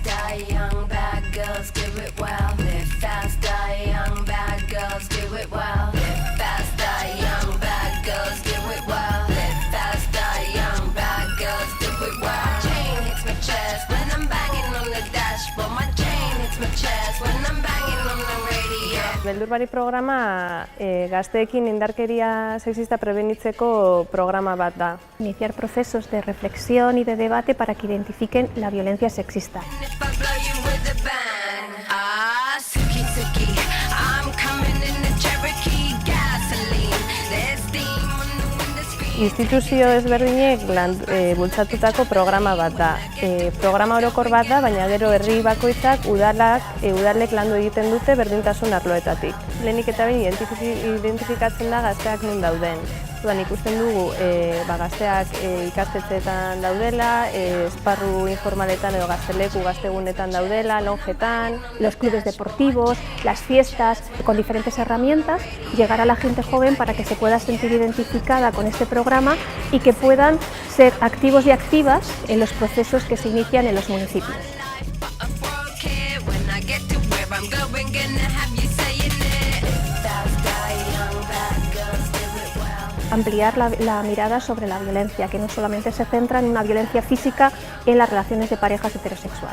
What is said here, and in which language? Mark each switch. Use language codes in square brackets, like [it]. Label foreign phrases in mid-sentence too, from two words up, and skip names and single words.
[en] die young bad girls, do it well. Live fast, die young bad girls, do it well. Live fast, die young bad girls, do it well. Live fast, die young bad girls, do it well. My chain hits my chest when I'm banging on the dashboard. My chain hits my chest when I'm banging on the radio. [eu] Beldurbari programa gazteekin indarkeria sexista prebenitzeko programa bat da. [es] Iniciar procesos de reflexión y de debate para que identifiquen la violencia sexista. [eu] Instituzio ezberdinek bultzatutako programa bat da. Programa orokor bat da, baina gero herri bakoitzak udalek landu egiten dute berdintasun arloetatik. Lehenik eta behin identifikatzen da gazteak non dauden. Ikusten dugu gazteak ikastetxeetan daudela, esparru informaletan edo gazteleku gaztegunetan daudela, lonjetan. [es] Los clubes deportivos, las fiestas, con diferentes herramientas, llegar a la gente joven para que se pueda sentir identificada con este programa y que puedan ser activos y activas en los procesos que se inician en los municipios. Ampliar la mirada sobre la violencia, que no solamente se centra en una violencia física en las relaciones de parejas heterosexuales.